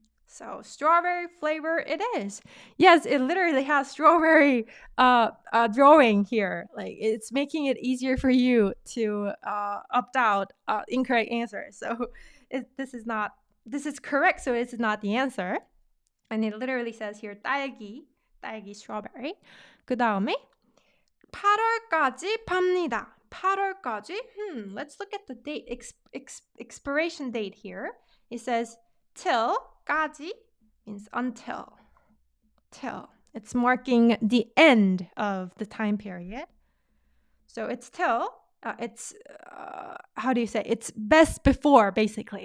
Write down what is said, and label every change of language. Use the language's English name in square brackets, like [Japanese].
[English] So strawberry flavor it is. Yes, it literally has strawberry drawing here. Like it's making it easier for you to opt out incorrect answer. So this is correct. So it's not the answer. And it literally says here 딸기 strawberry. [Korean] 그 다음에 8월까지 팝니다. 8월까지. [English] Let's look at the date expiration date here. It says till. 까지 means until. Till. It's marking the end of the time period. So it's till. How do you say? It's best before, basically.